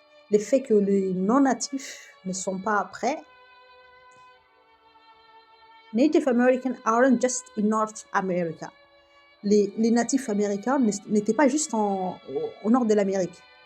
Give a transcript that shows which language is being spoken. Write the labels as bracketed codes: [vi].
[fr] Le fait que les non-natifs ne sont pas prêts. [en] Native Americans aren't just in North America. [fr] Les natifs américains n'étaient pas juste au nord de l'Amérique.